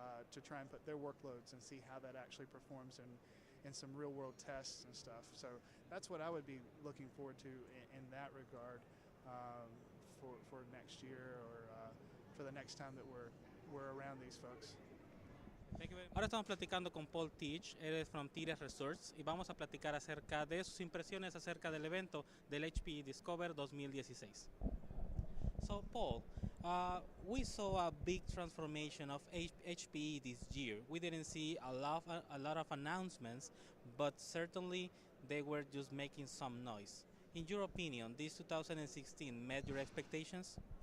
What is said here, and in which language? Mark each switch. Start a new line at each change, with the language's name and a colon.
English: to try and put their workloads and see how that actually performs in some real world tests and stuff. So that's what I would be looking forward to in that regard for next year or for the next time that we're around these folks.
Spanish: Ahora estamos platicando con Paul Teich, él es from Tirias Research, y vamos a platicar acerca de sus impresiones acerca del evento del HPE Discover 2016.
English: So Paul, we saw a big transformation of HPE this year. We didn't see a lot of announcements, but certainly they were just making some noise. In your opinion, this 2016 met your expectations?